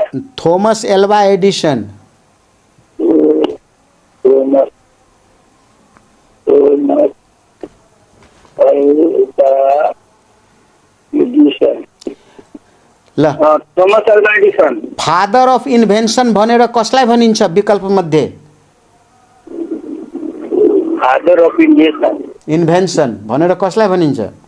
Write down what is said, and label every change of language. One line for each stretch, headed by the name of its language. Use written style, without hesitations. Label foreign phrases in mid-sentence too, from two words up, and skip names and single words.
Nepali: थॉमस एल्वा एडिसन। थॉमस एल्वा एडिसन। ल थॉमस एल्वा एडिसन।
English: father of invention
Nepali: भनेर कसलाई भनिन्छ विकल्प मध्ये?
English: father of invention.
Nepali: इन्भेन्सन भनेर कसलाई भनिन्छ?